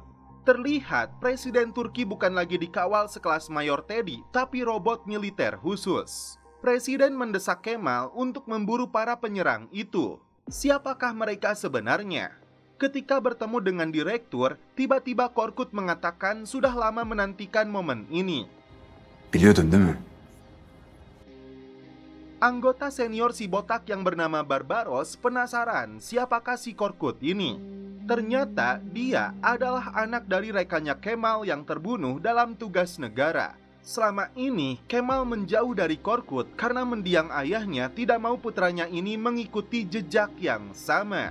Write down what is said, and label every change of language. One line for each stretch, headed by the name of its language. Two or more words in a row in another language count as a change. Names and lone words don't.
Indonesian: Terlihat Presiden Turki bukan lagi dikawal sekelas Mayor Teddy, tapi robot militer khusus. Presiden mendesak Kemal untuk memburu para penyerang itu. Siapakah mereka sebenarnya? Ketika bertemu dengan direktur, tiba-tiba Korkut mengatakan sudah lama menantikan momen ini.
Turkish: Biliyordun değil mi?
Indonesian: Anggota senior si botak yang bernama Barbaros penasaran siapakah si Korkut ini. Ternyata dia adalah anak dari rekannya Kemal yang terbunuh dalam tugas negara. Selama ini Kemal menjauh dari Korkut karena mendiang ayahnya tidak mau putranya ini mengikuti jejak yang sama.